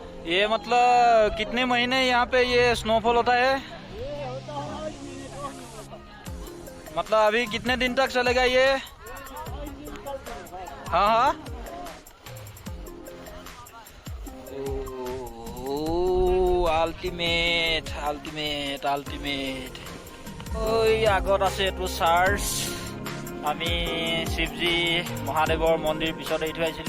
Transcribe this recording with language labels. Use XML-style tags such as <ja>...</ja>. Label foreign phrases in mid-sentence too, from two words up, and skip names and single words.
<hi>ये मतलब कितने महीने यहाँ पे ये स्नोफॉल होता है? मतलब अभी कितने दिन तक चलेगा ये? हाँ हाँ।</hi> <en>ultimate ultimate ultimate.</en> <as>ওই আগত আছে এইটো চাৰ্চ। আমি শিৱজী মহাদেৱৰ মন্দিৰ পিছত এৰি থৈ আহিছিলোঁ।</as>